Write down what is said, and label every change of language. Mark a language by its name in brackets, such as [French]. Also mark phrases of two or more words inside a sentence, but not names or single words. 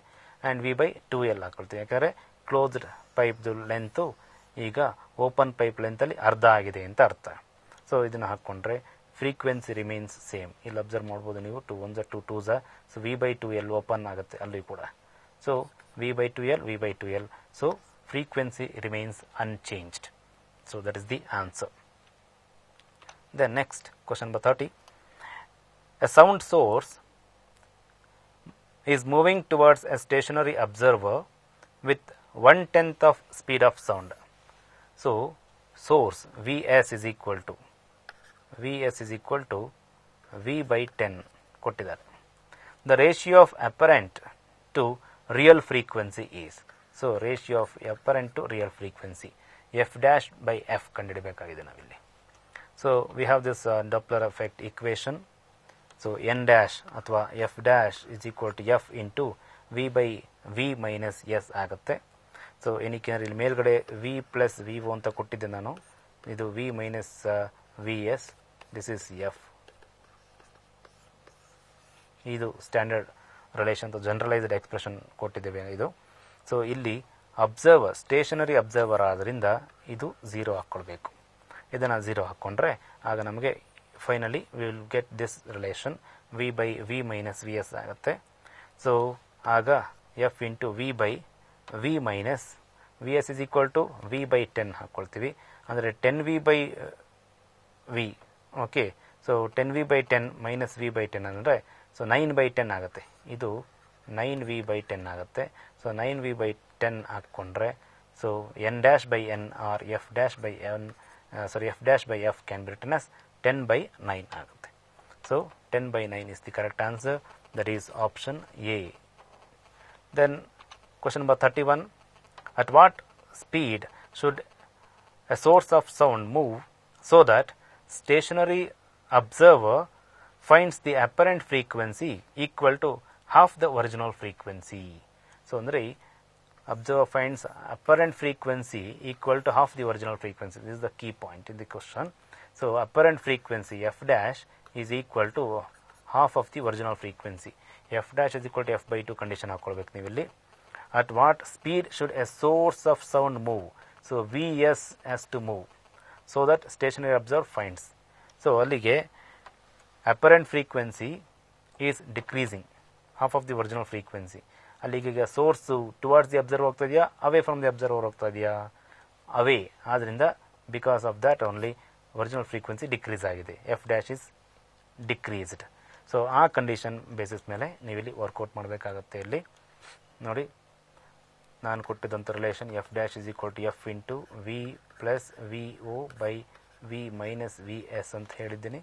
[Kannada] ಆ್ಯಂಡ್ V/2L ಹಾಕೊಳ್ತೀವಿ, ಯಾಕಂದರೆ [English] closed pipe length [Kannada] ಈಗ [English] open pipe [Kannada] ಲೆಂತಲ್ಲಿ ಅರ್ಧ ಆಗಿದೆ ಅಂತ ಅರ್ಥ. ಸೊ ಇದನ್ನು ಹಾಕ್ಕೊಂಡ್ರೆ [English] frequency remains same. [Kannada] ಇಲ್ಲಿ ಅಬ್ಸರ್ವ್ ಮಾಡ್ಬೋದು ನೀವು, 2 1s 2 2s. ಸೊ V/2L ಓಪನ್ ಆಗುತ್ತೆ ಅಲ್ಲಿ ಕೂಡ. [English] ಸೊ V/2L. ಸೊ frequency remains unchanged. So that is the answer. Then next, question number 30. A sound source is moving towards a stationary observer with 1/10 of speed of sound. So source Vs is equal to V/10 ಕೊಟ್ಟಿದ್ದಾರೆ. the ratio of apparent to real frequency is. So ratio of apparent to real frequency f dash by f [Kannada] ಕಂಡುಹಿಡಿಯಬೇಕಾಗಿದೆ ನಾವಿಲ್ಲಿ. [English] So we have this Doppler effect equation. So n dash ಅಥವಾ f dash is equal to f into v by v minus s ಆಗುತ್ತೆ. [Kannada] ಸೊ ಏನಕ್ಕೆ ಇಲ್ಲಿ ಮೇಲ್ಗಡೆ [English] v plus v [Kannada] ಅಂತ ಕೊಟ್ಟಿದ್ದೆ ನಾನು, ಇದು [English] v minus vs, this is F. [Kannada] ಇದು [English] standard relation generalized expression [Kannada] ಕೊಟ್ಟಿದ್ದೇವೆ ಇದು. ಸೊ ಇಲ್ಲಿ [English] observer stationary observer [Kannada] ಆದ್ದರಿಂದ ಇದು 0 ಹಾಕ್ಕೊಳ್ಬೇಕು. ಇದನ್ನು 0 ಹಾಕ್ಕೊಂಡ್ರೆ ಆಗ ನಮಗೆ [English] finally we will get this relation v by v minus vs ಆಗುತ್ತೆ. ಸೊ ಆಗ f into v by v minus v s is equal to v by 10 ಹಾಕ್ಕೊಳ್ತೀವಿ. ಅಂದರೆ 10v by v. okay, so 10v by 10 ಮೈನಸ್ v by 10 ಅಂದರೆ ಸೊ 9/10 ಆಗುತ್ತೆ. ಇದು 9v by 10 ಆಗುತ್ತೆ. ಸೊ 9v by 10 ಹಾಕ್ಕೊಂಡ್ರೆ ಸೊ n dash by n or f dash by n f dash by f can be written as 10/9 ಆಗುತ್ತೆ. ಸೊ 10/9 is the correct answer. That is option A. Then question number 31. At what speed should a source of sound move so that stationary observer finds the apparent frequency equal to half the original frequency? So andre observer finds apparent frequency equal to half the original frequency. This is the key point in the question. So apparent frequency f dash is equal to half of the original frequency. F dash is equal to f by 2 condition [Kannada] ಹಾಕೊಳ್ಬೇಕು ನೀವು ಇಲ್ಲಿ. [English] At what speed should a source of sound move? So Vs has to move so that stationary observer finds. So ಅಲ್ಲಿಗೆ apparent frequency is decreasing, half of the original frequency. [Kannada] ಅಲ್ಲಿಗೆ ಈಗ [English] source towards the observer [Kannada] ಹೋಗ್ತಾ ಇದೆಯಾ, [English] away from the observer [Kannada] ಹೋಗ್ತಾ ಇದೆಯಾ? [English] ಅವೇ. ಆದ್ದರಿಂದ because of that only original frequency decrease ಆಗಿದೆ. F dash is decreased. [Kannada] ಸೊ ಆ [English] condition basis [Kannada] ಮೇಲೆ ನೀವಿಲ್ಲಿ ವರ್ಕೌಟ್ ಮಾಡಬೇಕಾಗತ್ತೆ. ಇಲ್ಲಿ ನೋಡಿ, ನಾನು ಕೊಟ್ಟಿದ್ದಂಥ [English] relation F dash is equal to F into v plus v o by v minus v s [Kannada] ಅಂತ ಹೇಳಿದ್ದೀನಿ.